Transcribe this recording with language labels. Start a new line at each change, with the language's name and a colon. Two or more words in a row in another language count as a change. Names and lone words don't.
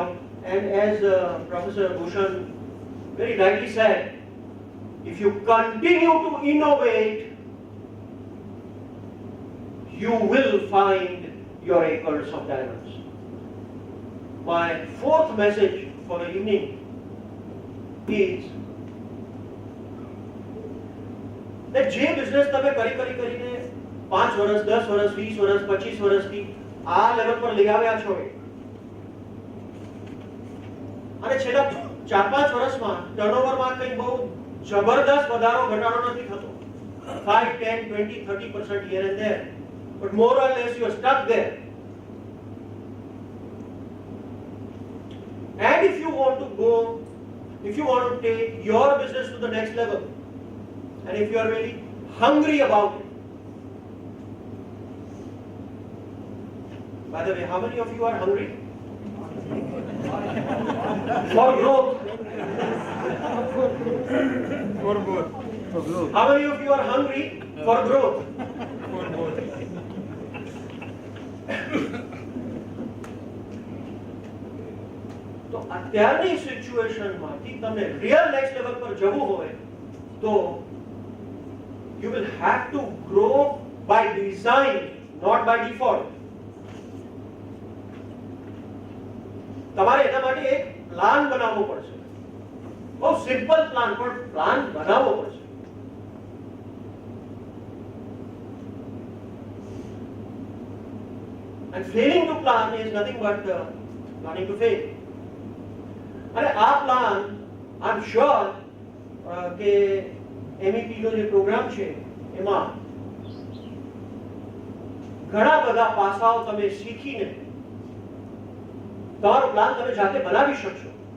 English: And as Professor Bhushan very rightly said, if you continue to innovate, you will find your acres of diamonds. My fourth message for the evening is that
Gujarati: જે બિઝનેસ તમે કરીને 5 વર્ષ 10 વર્ષ 20 વર્ષ 25 વર્ષથી આ લેવલ પર લઈ આવ્યા છો, અને છેલ્લા 4-5 વર્ષમાં ટર્નઓવરમાં કંઈ બહુ જબરદસ્ત વધારો ઘટાડો નથી થતો, 5, 10, 20, 30%
English: here and there, but more or less you are stuck there. And if you want to take your business to the next level, and if you are really hungry about it, by the way, how many of you are hungry for growth? For growth. How many of you are hungry for growth?
Gujarati: તો અત્યારની સિચ્યુએશનમાંથી તમને
English: real next level
Gujarati: પર જવું હોય તો
English: you will have to grow by design, not by default.
Gujarati: તમારે એના માટે એક પ્લાન બનાવવો પડશે, બહુ
English: simple plan,
Gujarati: પણ પ્લાન બનાવવો પડશે.
English: And failing to plan is nothing but planning to fail.
Gujarati: અને આ પ્લાન
English: I am sure
Gujarati: કે MEP નો જે પ્રોગ્રામ છે એમાં ઘણા બધા પાસાઓ તમે શીખીને તમારો પ્લાન તમે જાતે બનાવી શકશો.